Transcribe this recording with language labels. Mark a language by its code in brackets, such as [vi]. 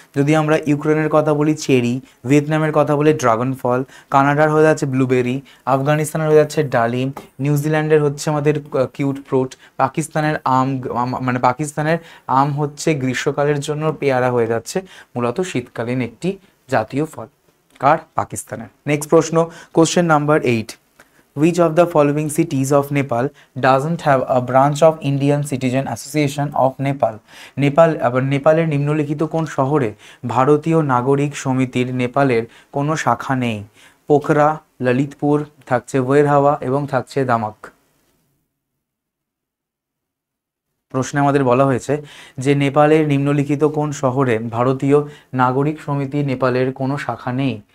[bn] যদি আমরা ইউক্রেনের কথা বলি চেরি, ভিয়েতনামের কথা বলি ড্রাগন ফল, কানাডার হয়ে যাচ্ছে ব্লুবেরি, আফগানিস্তানের হয়ে যাচ্ছে ডালিম, নিউজিল্যান্ডের হচ্ছে আমাদের কিউট ফ্রুট, পাকিস্তানের মানে পাকিস্তানের আম হচ্ছে গ্রীষ্মকালের জন্য পেয়ারা হয়ে যাচ্ছে মূলত শীতকালীন একটি জাতীয় ফল। কার? পাকিস্তানের। [en] Next প্রশ্ন, question number 8, which of the following cities of Nepal doesn't have a branch of Indian Citizen Association of Nepal? [bn] নেপালের নিম্নলিখিত কোন শহরে ভারতীয় নাগরিক সমিতির নেপালের কোনো শাখা নেই? পোখরা, ললিতপুর, থাকছে ওয়েরহাওয়া এবং থাকছে দামাক। প্রশ্নে আমাদের বলা হয়েছে যে নেপালের নিম্নলিখিত কোন শহরে ভারতীয় নাগরিক সমিতি নেপালের কোনো শাখা নেই?